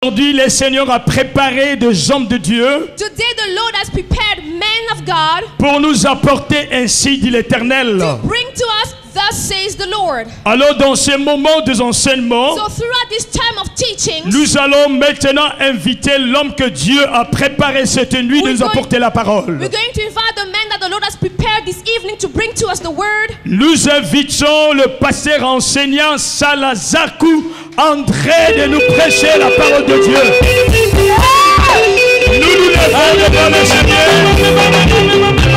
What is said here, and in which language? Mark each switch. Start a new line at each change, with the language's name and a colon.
French: Aujourd'hui, le Seigneur a préparé des hommes de Dieu.
English: Today the Lord has prepared men of God
French: pour nous apporter ainsi dit l'Éternel.
English: to bring to us, thus says the Lord.
French: Alors dans ce moment de enseignement,
English: So throughout this time of teaching,
French: nous allons maintenant inviter l'homme que Dieu a préparé cette nuit de nous apporter la parole.
English: we're going to invite the men that the Lord has prepared this evening to bring to us the word.
French: Nous invitons le pasteur enseignant Salazakou André de nous prêcher la parole de Dieu. Nous nous levons devant le Seigneur.